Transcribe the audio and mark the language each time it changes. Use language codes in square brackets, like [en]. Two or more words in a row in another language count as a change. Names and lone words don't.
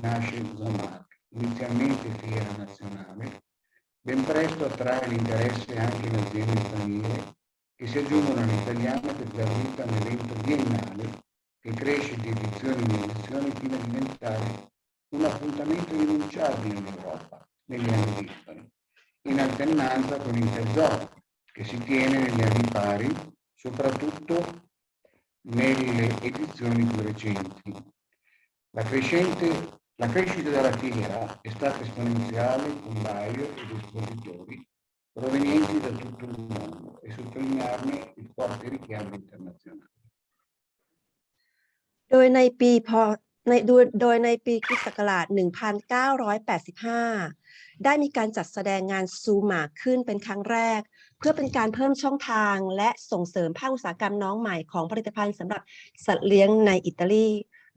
[it] nasce Zomac, inizialmente fiera nazionale, ben presto attrae l'interesse anche in aziende straniere che si aggiungono all'italiana per dar vita a un evento biennale che cresce di edizione in edizione fino a diventare un appuntamento irrinunciabile in Europa negli anni dispari, in alternanza con il Tesoro, che si tiene negli anni pari, soprattutto nelle edizioni più recenti. La crescita della fiera è stata esponenziale con buyer ed espositori provenienti da tutto il mondo e sottolinearne il forte richiamo internazionale. [th] โดยในปีคริสต์ศักราช 1985 ได้มีการจัดแสดงงานซูมาขึ้นเป็นครั้งแรกเพื่อเป็นการเพิ่มช่องทางและส่งเสริมภาคอุตสาหกรรมน้องใหม่ของผลิตภัณฑ์สำหรับสัตว์เลี้ยงในอิตาลีโด